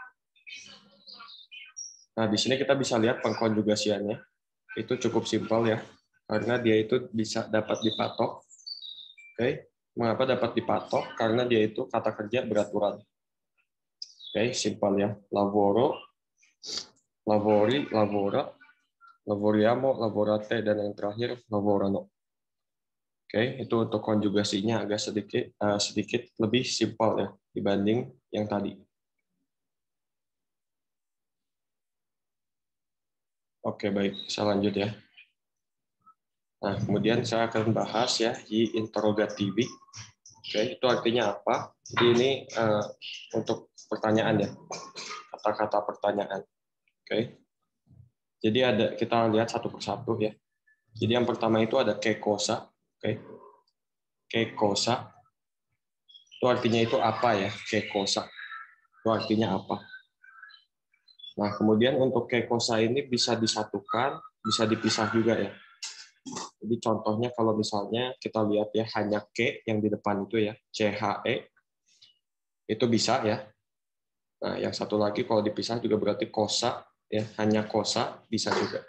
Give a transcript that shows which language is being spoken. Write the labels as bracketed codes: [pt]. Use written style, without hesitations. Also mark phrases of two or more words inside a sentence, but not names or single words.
[id] Nah, di sini kita bisa lihat pengkonjugasiannya. Itu cukup simpel ya, karena dia itu bisa dapat dipatok. Oke, mengapa dapat dipatok? Karena dia itu kata kerja beraturan. Oke, simpel ya. [it] Lavoro, lavori, lavora, lavoriamo, lavorate, [id] dan yang terakhir lavorano. Oke, itu untuk konjugasinya agak sedikit lebih simpel ya dibanding yang tadi. Oke, baik. Saya lanjut ya. Nah, kemudian saya akan bahas ya di interrogativi. Oke, itu artinya apa? Jadi ini untuk pertanyaan ya, kata-kata pertanyaan. Oke. Jadi kita lihat satu persatu ya. Jadi yang pertama itu ada [it] che cosa. [id] Oke. [it] Che cosa. [id] Itu artinya itu apa ya? [it] Che cosa. [id] Itu artinya apa? Nah, kemudian untuk [it] che cosa [id] ini bisa disatukan, bisa dipisah juga ya. Jadi contohnya kalau misalnya kita lihat ya hanya ke yang di depan itu ya, CHE itu bisa ya. Nah, yang satu lagi kalau dipisah juga berarti kosa ya, hanya kosa bisa juga.